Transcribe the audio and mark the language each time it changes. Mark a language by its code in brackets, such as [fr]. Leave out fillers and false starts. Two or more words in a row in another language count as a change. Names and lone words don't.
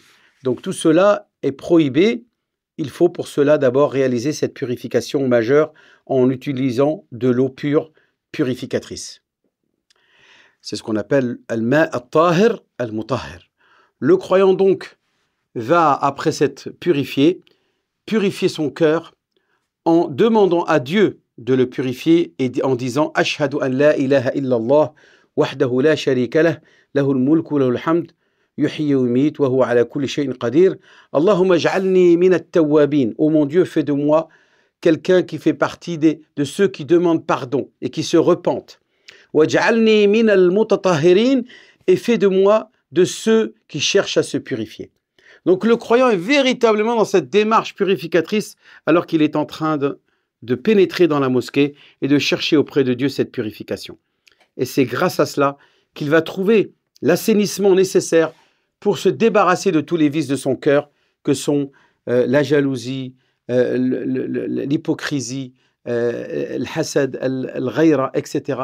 [fr] Donc tout cela est prohibé. Il faut pour cela d'abord réaliser cette purification majeure en utilisant de l'eau pure purificatrice. C'est ce qu'on appelle [ar] الماء الطاهر المطهر. [fr] Le croyant donc va, après s'être purifier son cœur en demandant à Dieu de le purifier et en disant « [ar] أشهد أن لا إله إلا الله وحده لا شريك له له الملك وله الحمد يحيي ويميت وهو على كل شيء قدير. اللهم اجعلني من التوابين. [fr] » Oh mon Dieu, fais de moi quelqu'un qui fait partie de ceux qui demandent pardon et qui se repentent. [ar] واجعلني من المتطهرين, [fr] et fais de moi de ceux qui cherchent à se purifier. Donc le croyant est véritablement dans cette démarche purificatrice alors qu'il est en train de pénétrer dans la mosquée et de chercher auprès de Dieu cette purification. Et c'est grâce à cela qu'il va trouver l'assainissement nécessaire pour se débarrasser de tous les vices de son cœur que sont la jalousie, l'hypocrisie, le hasad, le ghayra, etc.